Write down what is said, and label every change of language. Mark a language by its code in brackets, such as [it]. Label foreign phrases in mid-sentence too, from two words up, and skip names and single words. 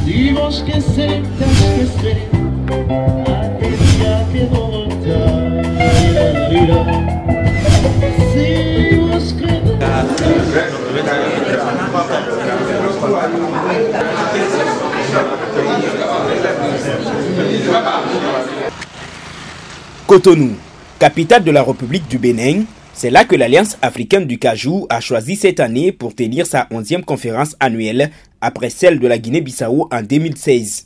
[pt] vamos esquecer, [es] te esqueceré. [pt] Até dia que voltar. Se eu escrever. [fr] Cotonou, capitale de la République du Bénin, c'est là que l'Alliance africaine du cajou a choisi cette année pour tenir sa 11e conférence annuelle après celle de la Guinée-Bissau en 2016.